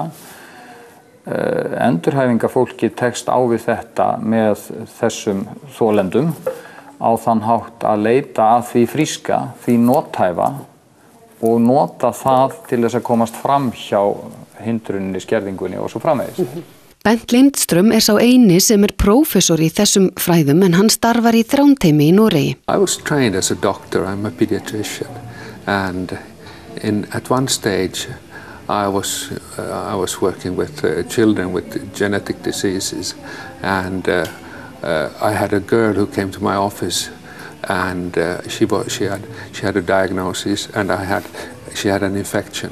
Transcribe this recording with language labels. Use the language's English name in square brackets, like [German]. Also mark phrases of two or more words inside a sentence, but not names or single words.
[Icelandic] Endurhæfingarfólki tekst á við þetta með þessum þolendum á þann hátt að leita að því fríska, því nothæfa og nota það til þess að komast fram hjá hindruninni, skerðingunni og svo framvegis. Bent Lindström sá eini sem prófessor í þessum fræðum en hann starfar í Þrándheimi í Noregi. [English] I was trained as a doctor, I'm a pediatrician, and at one stage I was working with children with genetic diseases, and I had a girl who came to my office, and she had a diagnosis, and she had an infection.